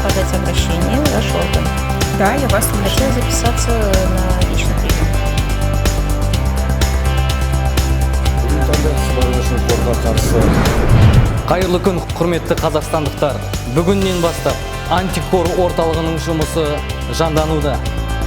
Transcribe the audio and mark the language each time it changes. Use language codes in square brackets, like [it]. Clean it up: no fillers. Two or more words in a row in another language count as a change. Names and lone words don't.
[ru] подать обращение в ваш орган. Да, я вас Хотела записаться на личный прием. [kk] Қайырлы күн, құрметті қазақстандықтар. Бүгіннен бастап антикор орталығының жұмысы жандануда.